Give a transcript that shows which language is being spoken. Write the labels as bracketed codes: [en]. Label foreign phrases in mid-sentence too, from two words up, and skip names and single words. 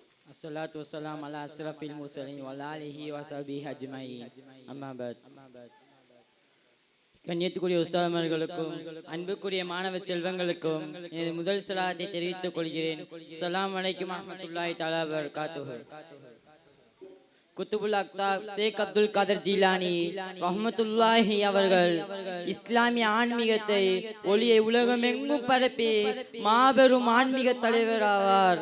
[ar] الصلاة والسلام على أشرف المرسلين وعلى آله وصحبه أجمعين أما بعد [ta] கண்ணியத்துக்குரிய உஸ்தாதுமார்களுக்கும் அன்புக்குரிய மாணவ செல்வங்களுக்கும் எனது முதல் சலாத்தை தெரிவித்துக் கொள்கிறேன். [ar] السلام عليكم ورحمة الله تعالى و بركاته. [ta] குத்துபுல் அக்தாப் ஷேக் அப்துல் காதர் ஜீலானி ரஹ்மத்துல்லாஹி அவர்கள் இஸ்லாமிய ஆன்மீகத்தை ஒளியை உலகமெங்கும் பரப்பி மாபெரும் ஆன்மீக தலைவர் ஆவார்.